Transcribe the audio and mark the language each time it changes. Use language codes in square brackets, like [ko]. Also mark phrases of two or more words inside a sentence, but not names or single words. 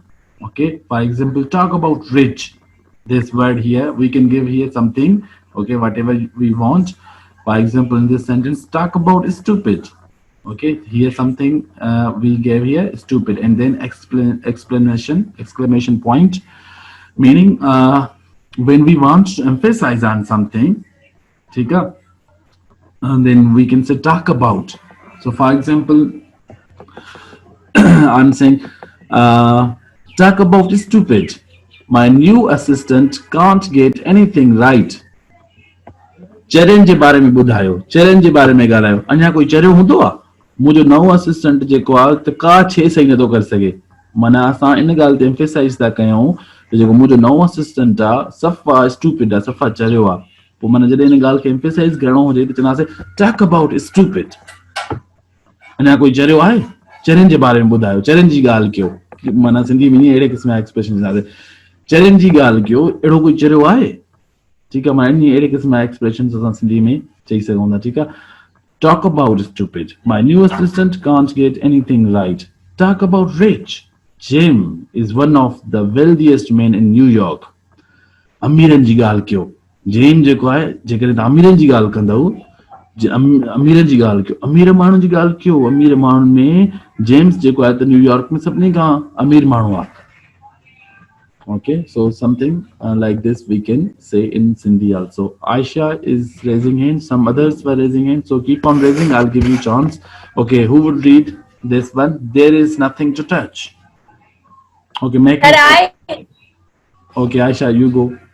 [en] Okay, for example, talk about rich. This word here, we can give here something, okay, whatever we want. For example, in this sentence, talk about stupid. Okay, here something we gave here, stupid, and then explanation, exclamation point meaning when we want to emphasize on something, [hi] ठीक है, [en] and then we can say talk about. So for example, I'm saying talk about stupid. My new assistant can't get anything right. [sd] चैलेंज जे बारे में ॿुधायो, चैलेंज जे बारे में ॻाल्हायो। अञा कोई चरियो हूंदो आहे? मुंहिंजो नओं असिस्टेंट जेको आहे त का शइ सही नथो करे सघे। माना असां इन ॻाल्हि ते एम्फेसाइज़ था कयूं त जेको मुंहिंजो नओं असिस्टेंट आहे सफ़ा स्टूपिड आहे, सफ़ा चरियो आहे। पोइ माना जॾहिं इन ॻाल्हि खे एम्फेसाइज़ करणो हुजे त चवंदासीं [en] talk about stupid. [sd] अञा कोई चरियो आहे? चरियनि जे बारे में ॿुधायो, चरियनि जी ॻाल्हि कयो। माना सिंधी में अहिड़े क़िस्म जा एक्सप्रेशन ॾींदासीं, चरियनि जी ॻाल्हि कयो। अहिड़ो कोई चरियो आहे? [hi] ठीक है, [sd] माना अहिड़े क़िस्म जा एक्सप्रेशन असां सिंधी में चई सघूं था। ठीक आहे, [en] talk about stupid. My new assistant can't get anything right. Talk about rich. Jim is one of the wealthiest men in New York. [sd] अमीरनि जी ॻाल्हि कयो। जेम जेको आहे, जेकॾहिं तव्हां अमीरनि जी ॻाल्हि कंदव, अमीरनि जी ॻाल्हि कयो, अमीर माण्हुनि जी ॻाल्हि कयो। अमीर माण्हुनि में जेम्स जेको आहे त न्यूयॉर्क में सभिनी खां अमीर माण्हू आहे। [en] Okay, so something like this we can say in Sindhi also. Aisha is raising hand, some others were raising hand, so keep on raising, I'll give you chance. Okay, who would read this one? There is nothing to touch. Okay, make it. Okay, Aisha, you go.